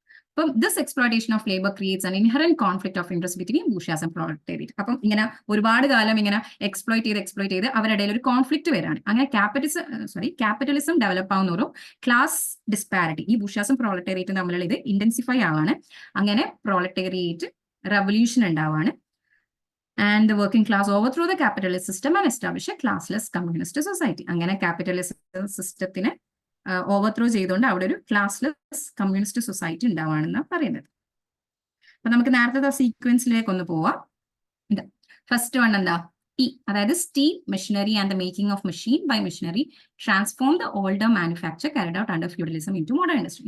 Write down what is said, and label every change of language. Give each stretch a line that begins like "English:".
English: അപ്പം this exploitation of labour creates an inherent conflict of interest between bourgeoisie and proletariat.
Malayalam: അപ്പം ഇങ്ങനെ ഒരുപാട് കാലം ഇങ്ങനെ എക്സ്പ്ലോയിറ്റ് ചെയ്ത് അവരുടെ ഇടയിൽ ഒരു കോൺഫ്ലിക്ട് വരാണ്. അങ്ങനെ ക്യാപിറ്റലിസം ഡെവലപ്പ് ആവുന്ന ഒരു ക്ലാസ് ഡിസ്പാരിറ്റി, ഈ ബൂർഷ്യാസും പ്രോളറ്റേറിയറ്റും തമ്മിലുള്ള ഇത് ഇന്റൻസിഫൈ ആവാണ്. അങ്ങനെ പ്രോളറ്റേറിയറ്റ് revolution ഉണ്ടാവാണ്.
English: And the working class overthrew the capitalist system and established a classless communist society.
Malayalam: അങ്ങനെ ക്യാപിറ്റലിസ്റ്റ് സിസ്റ്റത്തിനെ ഓവർത്രോ ചെയ്തുകൊണ്ട് അവിടെ ഒരു ക്ലാസ്ലെസ് കമ്മ്യൂണിസ്റ്റ് സൊസൈറ്റി ഉണ്ടാവാണെന്ന് പറയുന്നത്. അപ്പൊ നമുക്ക് നേരത്തെ സീക്വൻസിലേക്ക് ഒന്ന് പോവാം.
English: First one എന്താ, ടി, അതായത് steam machinery and the making of machine by machinery transform the older manufacture carried out under feudalism into modern industry.